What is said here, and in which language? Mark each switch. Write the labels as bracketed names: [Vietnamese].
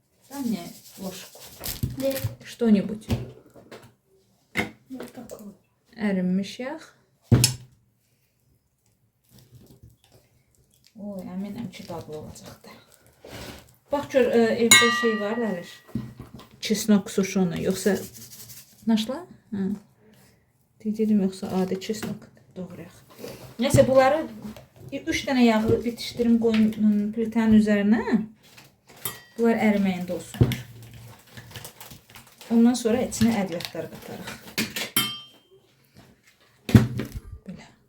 [Russian] Дай мне ложку. Что-нибудь. Вот такой. [Azerbaijani] Ərinmiş yağ. Oy, əminəm ki, dadlı olacaqdır. Bax gör, evdə şey var, Ləliş. Çesnok suşonu, yoxsa naşla? Dedim, yoxsa adi çesnok doğrayaq. Nəysə, bunları 3 dənə yağı bitişdirim, qoyun plitənin üzərinə. Bunlar əriməyində olsunlar. Ondan sonra içine ədvətlər qatarıq. Belə.